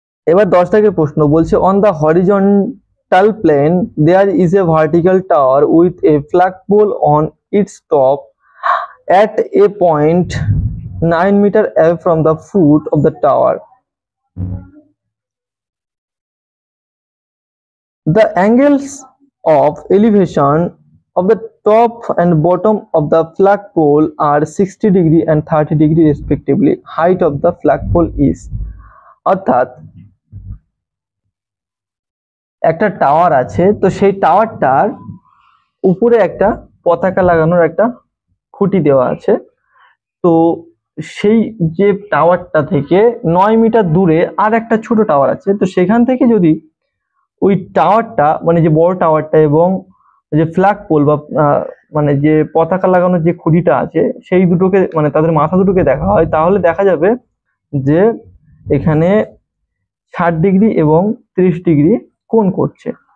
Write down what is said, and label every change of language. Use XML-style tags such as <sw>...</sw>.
<bn>এবার 10 দাগের প্রশ্ন বলছে,</bn> <en>On the horizontal plane there is a vertical tower with a flagpole on its top at a point 9 meter away from the foot of the tower. The angles of elevation of the top and bottom of the flagpole are 60 degree and 30 degree respectively. Height of the flagpole is,</en> <bn>অর্থাৎ একটা tower আছে, তো সেই টাওয়ারটার উপরে একটা পতাকা লাগানোর একটা খুঁটি দেওয়া আছে। তো সেই যে টাওয়ারটা থেকে 9 মিটার দূরে আর একটা ছোট টাওয়ার আছে, তো সেখান থেকে যদি ওই টাওয়ারটা, মানে যে বড় টাওয়ারটা এবং যে ফ্ল্যাগ পোল বা মানে যে পতাকা লাগানোর যে খুঁটিটা আছে, সেই দুটোকে, মানে তাদের মাথা দুটোকে দেখা হয়, তাহলে দেখা যাবে যে এখানে 60 ডিগ্রি এবং 30 ডিগ্রি কোণ করছে।</bn>